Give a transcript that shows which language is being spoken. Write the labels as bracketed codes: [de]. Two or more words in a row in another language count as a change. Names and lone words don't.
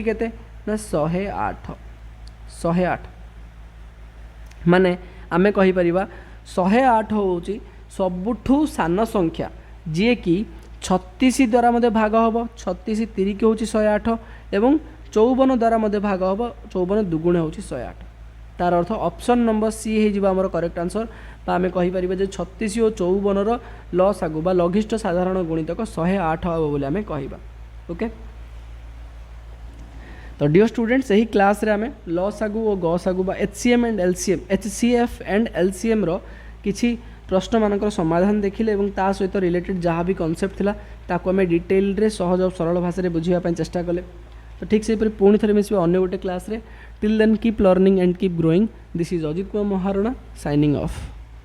[or] କେତେ ନା 108 108 ମାନେ ଆମେ କହି ପାରିବା 108 ହେଉଛି ସବୁଠୁ ସାନ ସଂଖ୍ୟା ଯେ କି 36 ଦ୍ୱାରା ମଧ୍ୟ ଭାଗ ହମ 36 ତିରିକି ହେଉଛି 108 ଏବଂ 54 ଦ୍ୱାରା ମଧ୍ୟ ଭାଗ ହମ 54 ଦୁଗୁଣେ ହେଉଛି 108 ତାର ଅର୍ଥ [en] option number C [or] ହୋ ଆମର [en] correct answer [or] ବା ଆମେ କହି ପାରିବା ଯେ 36 ଔର 54 ର ଲସ ଆଗୁ ବା ଲଘିଷ୍ଠ ସାଧାରଣ ଗୁଣିତକ 108 ହେବ ବୋଲି ଆମେ କହିବା। [en] okay so dear students [or] ଏହି କ୍ଲାସ ରେ ଆମେ ଲସ ଆଗୁ ଔର ଗସ ଆଗୁ ବା [en] HCM and LCM HCF and LCM [or] ର କିଛି ପ୍ରଶ୍ନ ମାନଙ୍କର ସମାଧାନ ଦେଖିଲେ ଏବଂ ତା ସହିତ ରିଲେଟେଡ ଯାହା ଭି କନସେପ୍ଟ ଥିଲା ତାକୁ ଆମେ ଡିଟେଲ ରେ ସହଜ ଔର ସରଳ ଭାଷା ରେ ବୁଝିବା ପାଇଁ ଚେଷ୍ଟା କଲେ। ତୋ ଠିକ ସେ ପୁଣି ଥରେ ମିଶିବା ଅନ୍ୟ ଗୋଟେ କ୍ଲାସ ରେ [en] till then keep learning and keep growing. This is Ajit Kumar Maharana signing off.